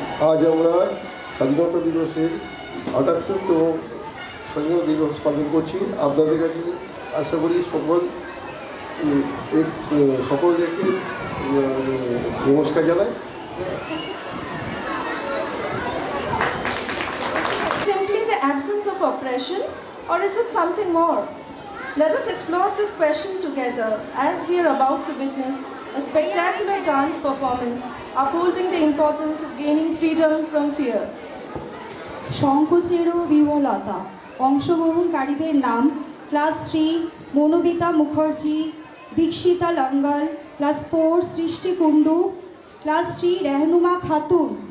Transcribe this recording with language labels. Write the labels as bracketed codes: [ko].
[bn] আজ আমরা স্বাধীনতা দিবসের ৭৮তম স্বাধীনতা দিবস পালন করছি। আপনাদের কাছে আশা করি সকলদেরকে নমস্কার জানাই। [en] Simply the absence of oppression, or is it something more? Let us explore this question together as we are about to witness a spectacular dance performance upholding the importance of gaining freedom from fear. [bn] শঙ্খচেরো বিমলতা। অংশগ্রহণকারীদের নাম: class 3 মনোবিতা Mukherjee, Dikshita লঙ্গল, class 4 সৃষ্টি Kundu, class 3 Rehnuma Khatun.